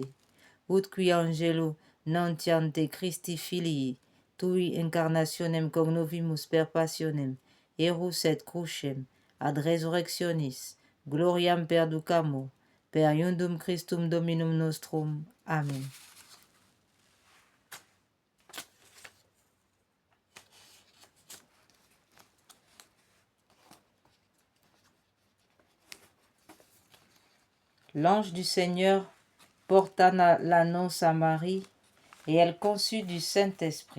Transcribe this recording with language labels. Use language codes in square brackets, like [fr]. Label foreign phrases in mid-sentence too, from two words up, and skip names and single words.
[la] Ut qui angelo nuntiante Christi filii, tui incarnationem cognovimus per passionem, erus et crucem, ad resurrectionis, gloriam perducamur, per iundum Christum Dominum nostrum. Amen. [fr] L'ange du Seigneur porta l'annonce à Marie, et elle conçut du Saint-Esprit.